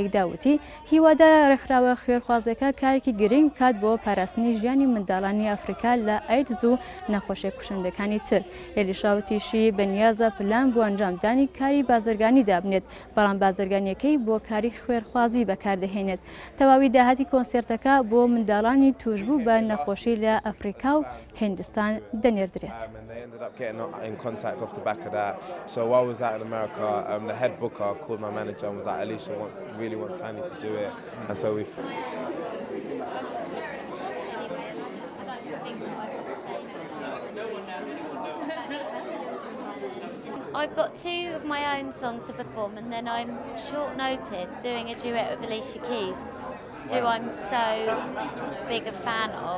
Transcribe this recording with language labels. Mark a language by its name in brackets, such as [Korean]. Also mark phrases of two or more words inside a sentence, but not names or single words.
[Central Kurdish] داوتی هیوادە ڕێکخراوە خوێرخوازەکە کارێکی گرنگ کات بۆ پاراستنی ژیانی منداڵانی ئەفریقا لە ئایدز و نەخۆشیە کوشندەکانی تر هێلیشاوتیشی بەنیازە پلان بۆ ئەنجامدانی کاری بازرگانی دابنێت بەڵام بازرگانیەکەی بۆ کاری خوێرخوازی بەکاردەهێنێت تەواوی داهاتی کۆنسێرتەکە بۆ منداڵانی توشبوو بە نەخۆشی لە ئەفریقا و هندستان دەنێردرێت. [English] In contact off the back of that. So while I was out in America, the head booker called my manager and was like, Alicia really wants Annie to do it. And so we... I've got two of my own songs to perform and then I'm short notice doing a duet with Alicia Keys, who I'm so big a fan of.